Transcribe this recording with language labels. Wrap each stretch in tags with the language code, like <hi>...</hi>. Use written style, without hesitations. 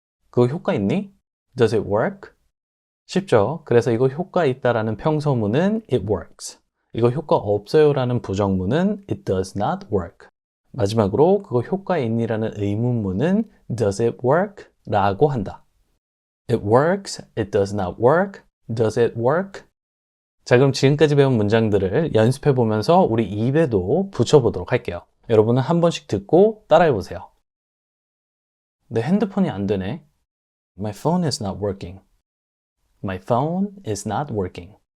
<ko>그거 효과 있니?</ko> <en>Does it work?</en> <ko>쉽죠? 그래서 이거 효과 있다라는 평소문은</ko> <en>it works.</en> <ko>이거 효과 없어요라는 부정문은</ko> <en>it does not work.</en> <ko>마지막으로 그거 효과 있니라는 의문문은</ko> <en>does it work?</en> <ko>라고 한다.</ko> <en>It works, it does not work, does it work?</en> <ko>자, 그럼 지금까지 배운 문장들을 연습해 보면서 우리 입에도 붙여보도록 할게요. 여러분은 한 번씩 듣고 따라해 보세요. 내 핸드폰이 안 되네.</ko> <en>My phone is not working. My phone is not working.</en>